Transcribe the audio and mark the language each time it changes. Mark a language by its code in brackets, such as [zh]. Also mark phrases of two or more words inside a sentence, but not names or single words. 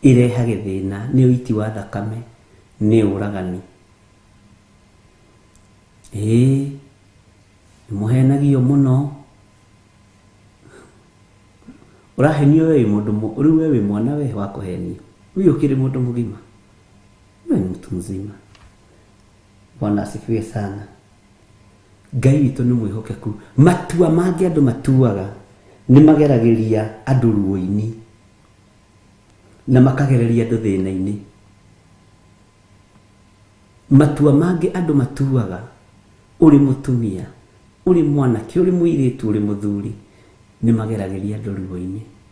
[ki] ireha githina ni uiti wa thakame ni uragani muhenagio muno urahenio we mundu uri we mwana we wa kuhenio uyu kiri mundu mugima we [sw] mtu mzima. Bwana asifiwe sana. [ki] Ngai witũ nĩ mwĩhokeku. Matua mangĩ andũ matuaga nĩ mageragĩria andũ ruo-inĩ na makagereria andũ thĩna-inĩ. Matua mangĩ andũ matuaga uri mutumia, uri mwanake, uri muiritu, uri muthuri nĩ mageragĩria andũ ruo-inĩ.